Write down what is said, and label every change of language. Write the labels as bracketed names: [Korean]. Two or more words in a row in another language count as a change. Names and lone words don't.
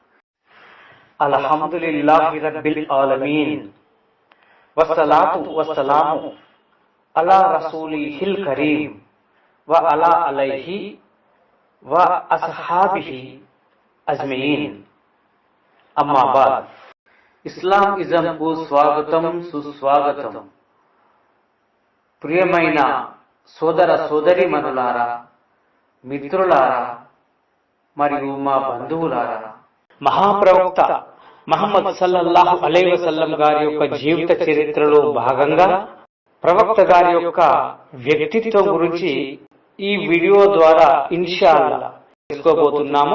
[Arabic] الحمد لله رب العالمين والصلاة والسلام على رسوله الكريم وعلى آله وأصحابه أجمعين. أما بعد. [Telugu] ఇస్లామిజం కు స్వాగతం సుస్వాగతం। ప్రియమైన సోదర సోదరీమణులారా, మిత్రులారా మరియు మా బంధువులారా, మహాప్రవక్త ముహమ్మద్ [Arabic] صلى الله عليه وسلم [Telugu] గారి యొక్క జీవిత చరిత్రలో భాగంగా ప్రవక్త గారి యొక్క వ్యక్తిత్వం గురించి ఈ వీడియో ద్వారా ఇన్షాల్లా తెలుసుకోబోతున్నాము।